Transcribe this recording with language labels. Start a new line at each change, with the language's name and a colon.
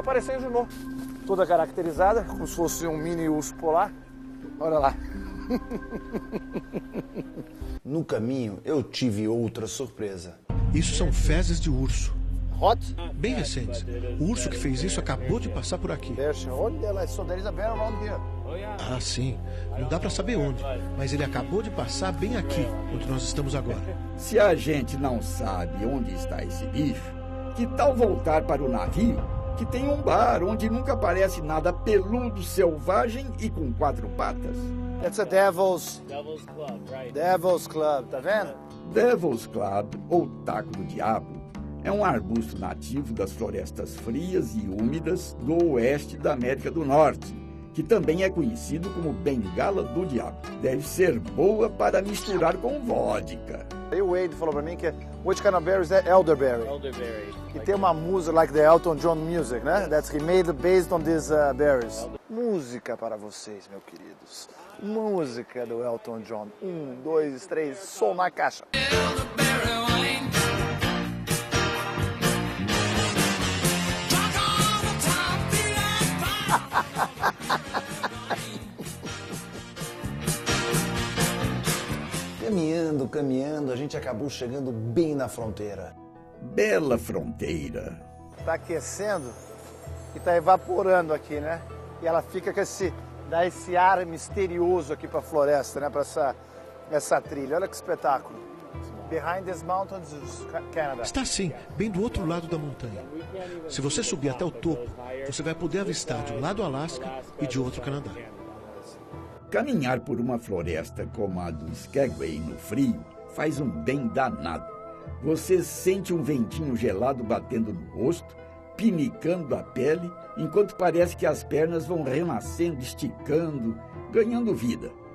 Portuguese: Apareceu em Juneau. Toda caracterizada, como se fosse um mini urso polar. Olha lá. No caminho, eu tive outra surpresa. Isso são fezes de urso.
English: Hot?
Portuguese: Bem recentes. O urso que fez isso acabou de passar por aqui.
English: So there is a bear around here.
Portuguese: Ah, sim. Não dá pra saber onde, mas ele acabou de passar bem aqui, onde nós estamos agora. Se a gente não sabe onde está esse bicho, que tal voltar para o navio, que tem um bar onde nunca aparece nada peludo, selvagem e com 4 patas?
English: That's a Devil's Club, tá vendo?
Portuguese: Devil's Club, ou Taco do Diabo, é um arbusto nativo das florestas frias e úmidas do oeste da América do Norte, que também é conhecido como bengala do diabo. Deve ser boa para misturar com vodka. Aí o Wade falou pra mim que which kind of berry is that?
English: Elderberry. Elderberry.
Portuguese: E tem uma música like the Elton John music, né?
English: That's he made based on these berries.
Portuguese: Música para vocês, meus queridos. Música do Elton John. 1, 2, 3, som na caixa. Caminhando, a gente acabou chegando bem na fronteira. Bela fronteira. Tá aquecendo e tá evaporando aqui, né? E ela fica com dá esse ar misterioso aqui pra floresta, né? Pra essa trilha. Olha que espetáculo.
English: Behind these mountains is Canada.
Portuguese: Está sim, bem do outro lado da montanha. Se você subir até o topo, você vai poder avistar de um lado o Alasca e de outro o Canadá. Caminhar por uma floresta como a do Skagway no frio faz um bem danado. Você sente um ventinho gelado batendo no rosto, pinicando a pele, enquanto parece que as pernas vão renascendo, esticando, ganhando vida.